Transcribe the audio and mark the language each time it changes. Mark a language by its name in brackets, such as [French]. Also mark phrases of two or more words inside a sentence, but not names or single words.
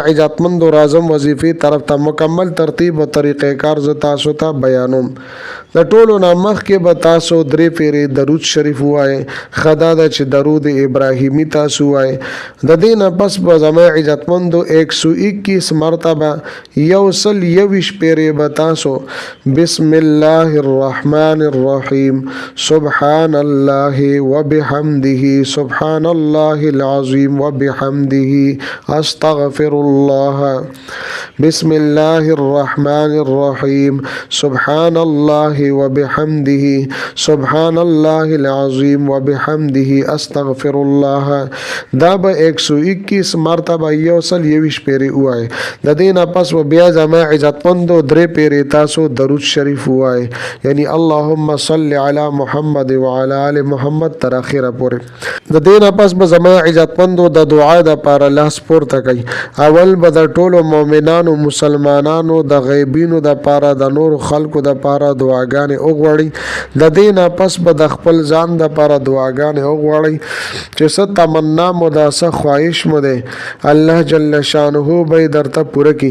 [Pashto] عزتمندو راځم وظیفې طرف ته مکمل ترتیب او طریقې کار ز تاسو ته بیانوم د ټولو نه مخکې به تاسو 3 پیرې درود شریف وایي خدا د چې درود ابراهیمی تاسو وایي د دې نه پس به زما عزتمندو 121 مرتبه یو سل 21 پیرې به تاسو [Arabic] بسم الله الرحمن الرحیم سبحان الله وبحمده سبحان الله العظیم وبحمده استغفر الله بسم الله الرحمن الرحیم سبحان الله وبحمده سبحان الله العظیم وبحمده استغفر الله. [Pashto] دا به 121 مرتبه یو سل یویش پیری وای. د دې نه پس و بیا زما عزتمندو درې پیری تاسو درود شریف وای، یعنی [Arabic] اللهم صل علی محمد وعلى آل محمد [Pashto] تر اخره پورې. د دې نه پس به زما عزتمندو د دعا د پاره لاس پورته کوي. اول به د ټولو مؤمنانو مسلمانانو د غیبینو د پاره د نور خلکو د پاره دعاګانې وغوړي. د دې نه پس به د خپل ځان د پاره دعاګانې وغوړي چې څه تمنا مو د څه خواهش مو دی الله [Arabic] جل شانه [Pashto] به درته پوره کی.